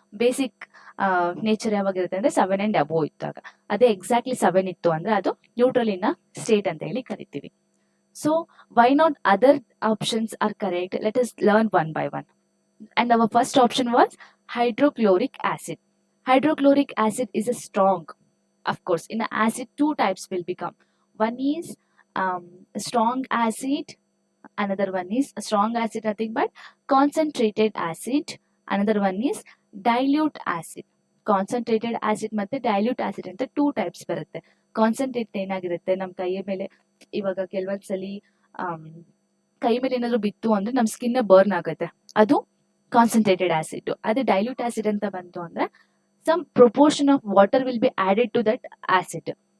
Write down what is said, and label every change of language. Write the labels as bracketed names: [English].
[Kannada] Basic nature ಯಾವಾಗಿರುತ್ತೆ ಅಂದ್ರೆ 7 and above ಇದ್ದಾಗ. ಅದೇ ಎಕ್ಸಾಕ್ಟ್ಲಿ 7 ಇತ್ತು ಅಂದ್ರೆ ಅದು ನ್ಯೂಟ್ರಲ್ ಇನ್ ಸ್ಟೇಟ್ ಅಂತ ಹೇಳಿ ಕರಿತೀವಿ. [English] So why not other options are correct? Let us learn one by one. And our first option was hydrochloric acid. Hydrochloric acid is a strong. Of course, in acid, two types will become. One is strong acid, another one is strong acid, nothing but concentrated acid. Another one is dilute acid. [Kannada] Concentrated acid ಮತ್ತೆ dilute acid ಅಂತ two types ಬರುತ್ತೆ. Concentrate ಏನಾಗಿರುತ್ತೆ, ನಮ್ಮ ಕೈಯ ಮೇಲೆ ಇವಾಗ ಕೆಲವೊಂದ್ಸಲಿ ಕೈ ಮೇಲೆ ಏನಾದ್ರು ಬಿತ್ತು ಅಂದ್ರೆ ನಮ್ಮ ಸ್ಕಿನ್ ಬರ್ನ್ ಆಗುತ್ತೆ. ಅದು ಕಾನ್ಸಂಟ್ರೇಟೆಡ್ ಆಸಿಡ್. ಅದೇ ಡೈಲ್ಯೂಟ್ ಆಸಿಡ್ ಅಂತ ಬಂತು ಅಂದ್ರೆ [English] Some proportion of water will be added to that acid.